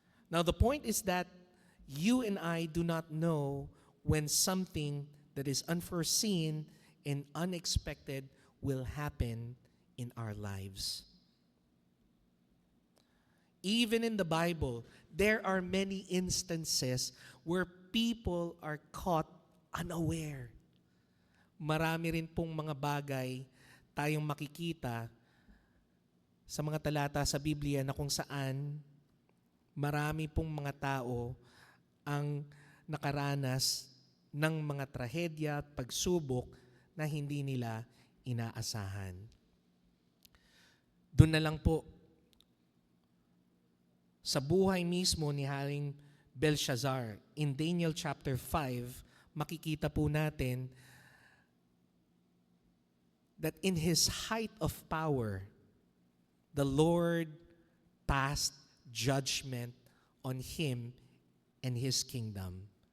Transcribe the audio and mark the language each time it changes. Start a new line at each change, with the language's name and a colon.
English: Now the point is that you and I do not know when something that is unforeseen and unexpected will happen in our lives. Even in the Bible, there are many instances where people are caught unaware.
Filipino: Marami rin pong mga bagay tayong makikita sa mga talata sa Biblia na kung saan marami pong mga tao ang nakaranas ng mga trahedya at pagsubok na hindi nila inaasahan. Doon na lang po sa buhay mismo ni Haring
English: Belshazzar, in Daniel chapter 5,
Filipino: makikita po natin
English: that in his height of power, the Lord passed judgment on him and his kingdom.